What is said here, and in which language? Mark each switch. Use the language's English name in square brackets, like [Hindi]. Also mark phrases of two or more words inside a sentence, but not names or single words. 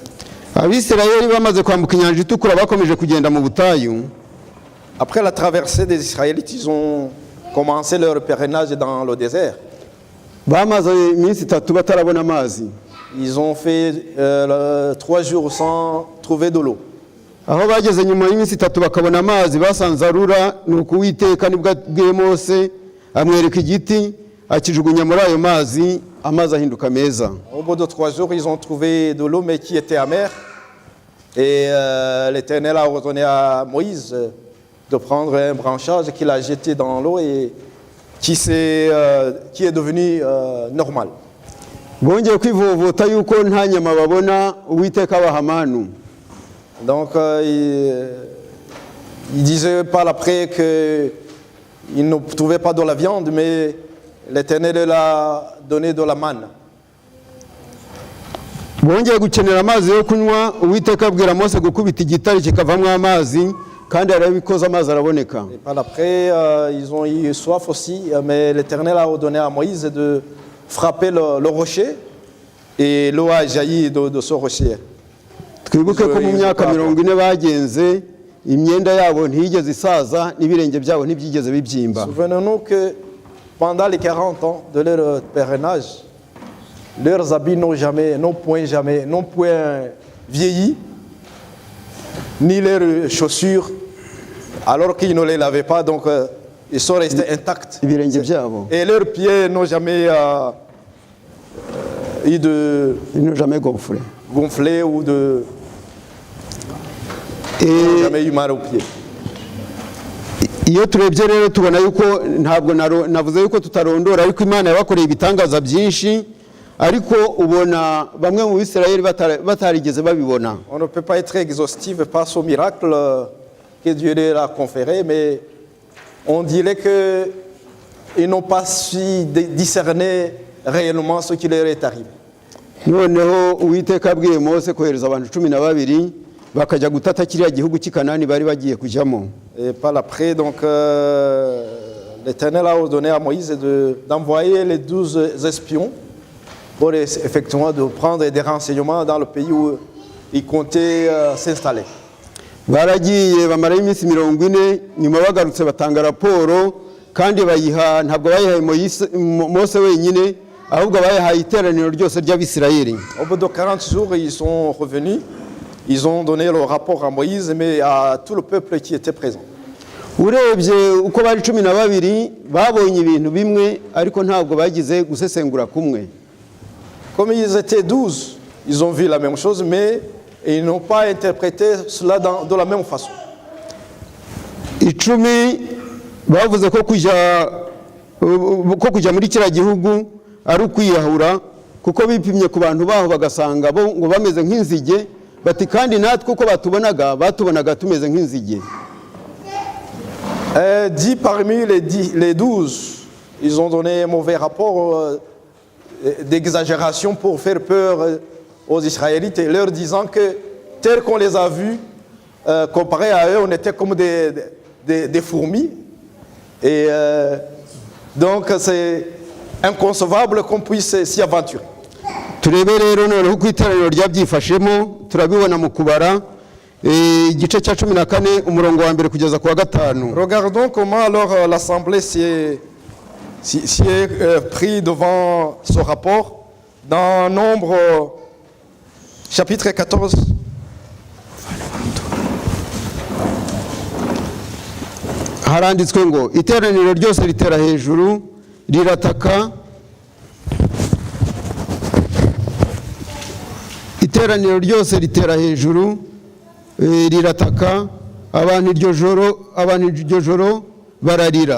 [Kinyarwanda] Abisirayeli bamaze kwambuka inyanja itukura bakomeje kugenda mu butayu. [French] Après la traversée des Israélites, ils ont commencé leur pèlerinage dans le désert. [Kinyarwanda] Bamaze iminsi 3 batarabona amazi. [French] Ils ont fait 3 jours sans trouver de l'eau. [Kinyarwanda] Aho bageze nyuma y'iminsi 3 bakabona amazi, basanze arura, nuko Uwiteka nibwo abwiye Mose amwereka igiti akijugunya muri ayo mazi, amazi ahinduka meza. [French] Au bout de 3 jours, ils ont trouvé de l'eau mais qui était amère. Et l'Éternel a ordonné à Moïse de prendre un branchage qu'il a jeté dans l'eau et qui est devenu normal. [Kinyarwanda] Bongeye kwivovota yuko nta nyama babona, Uwiteka abaha manu. [French] Donc il disait par après qu'il ne trouvait pas de la viande, mais l'Éternel leur a donné de la manne. [Kinyarwanda] Bongeye gukenera amazi yo kunywa, Uwiteka abwira Mose gukubita igitare kikavamwo amazi, kandi arabikoza amazi araboneka. [French] Et par après ils ont eu soif aussi, mais l'Éternel a ordonné à Moïse de frapper le rocher et l'eau a jailli de ce rocher. [Kinyarwanda] Twibuke ko mu myaka 40 bagenze, imyenda yabo ntiyigeze isaza, n'ibirenge byabo ntibyigeze bibyimba. [French] Souvenons-nous que pendant les 40 ans de leur pèlerinage, leurs habits n'ont point vieilli, ni leurs chaussures, alors qu'ils ne les lavaient pas, donc ils sont restés intacts. [Kinyarwanda] ibirenge byabo [French] Et leurs pieds n'ont jamais eu de n'ont jamais gonflé. gonflé ou de Et jamais eu mal aux pieds. [Kinyarwanda] iyo turebye rero tubona yuko ntabwo navuze yuko tutarondora ariko Imana yabakoreye ibitangaza byinshi ariko ubona bamwe mu Bisirayeli batarigeze babibona. [French] On ne peut pas être exhaustif face au miracle que Dieu leur a conféré, mais on dirait qu'ils n'ont pas su discerner réellement ce qui leur est arrivé. [Kinyarwanda] Noneho Uwiteka abwiye Mose kohereza abantu 12 bakajya gutata kiriya gihugu cy'i Kanani bari bagiye kujyamo. [French] Et par après, donc, l'Éternel a ordonné à Moïse d'envoyer les 12 espions pour effectivement de prendre des renseignements dans le pays où ils comptaient s'installer. [Kinyarwanda] Baragiye bamarayo iminsi 40 nyuma bagarutse batanga raporo kandi bayiha ntabwo bayihaye Mose wenyine ahubwo bayihaye iteraniro ryose ry'Abisirayeli. [French] Au bout de 40 jours, ils sont revenus. Ils ont donné le rapport à Moïse, mais à tout le peuple qui était présent. [Kinyarwanda] Urebye uko bari 12 babonye ibintu bimwe ariko ntabwo bagize gusesengura kumwe. [French] Comme ils étaient 12, ils ont vu la même chose, mais ils n'ont pas interprété cela de la même façon. [Kinyarwanda] 10 bavuze ko kujya muri kiriya gihugu ari ukwiyahura kuko bipimye ku bantu baho bagasanga bo ngo bameze nk'inzige bati kandi natwe uko batubonaga tumeze nk'inzige. [French] 10 parmi les 12, ils ont donné un mauvais rapport d'exagération pour faire peur aux Israélites, leur disant que tel qu'on les a vus, comparé à eux, on était comme des fourmis. Et donc c'est inconcevable qu'on puisse s'y aventurer. [Kinyarwanda] Turebe rero noneho uko iteraniro ryabyifashemo turabibona mu kubara igice cya 14 umurongo wa mbere kugeza ku wa 5. [French] Regardons comment alors l'Assemblée s'y est pris devant ce rapport dans Nombre chapitre 14. [Kinyarwanda] Haranditswe ngo iteraniro ryose ritera hejuru rirataka. Iteraniro ryose ritera hejuru rirataka abantu iryo joro bararira.